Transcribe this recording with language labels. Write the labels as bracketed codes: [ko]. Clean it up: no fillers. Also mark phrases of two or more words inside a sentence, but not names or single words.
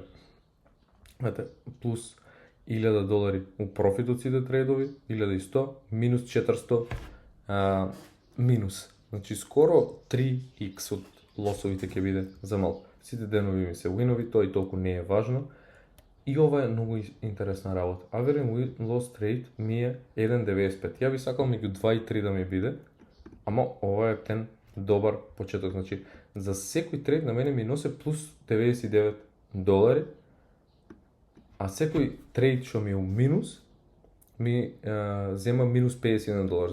[mk] Знаете, плюс $1000 у профит од сите трейдови, 1100, минус 400, минус. Значи скоро 3x од лосовите ќе биде за малку. Сите денови ми се уинови, тоа и толку не е важно. И ова е многу интересна работа. [en] Average win loss trade [mk] ми е [en] 1,95. [mk] Ја би сакал меѓу 2 и 3 да ми биде, ама ова е тен добар почеток. Значи, за секој трейд на мене ми носи плюс $99, а секој трейд што ми е у минус ми зема минус $51.